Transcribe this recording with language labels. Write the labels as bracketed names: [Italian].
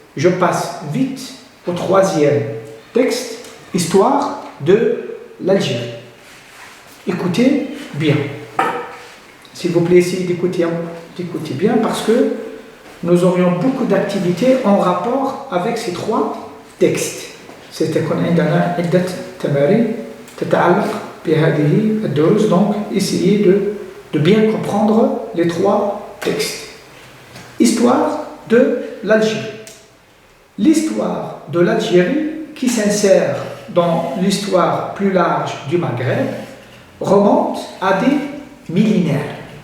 [French] Je passe vite au troisième texte, histoire de l'Algérie. Écoutez bien. S'il vous plaît, essayez d'écouter bien parce que nous aurions beaucoup d'activités en rapport avec ces trois textes. [Arabic] ستكون عندنا عدة تمارين تتعلق بهذه الدروس. [French] Donc, essayez de bien comprendre les trois textes. Histoire de l'Algérie. L'histoire de l'Algérie, qui s'insère dans l'histoire plus large du Maghreb, remonte à des millénaires.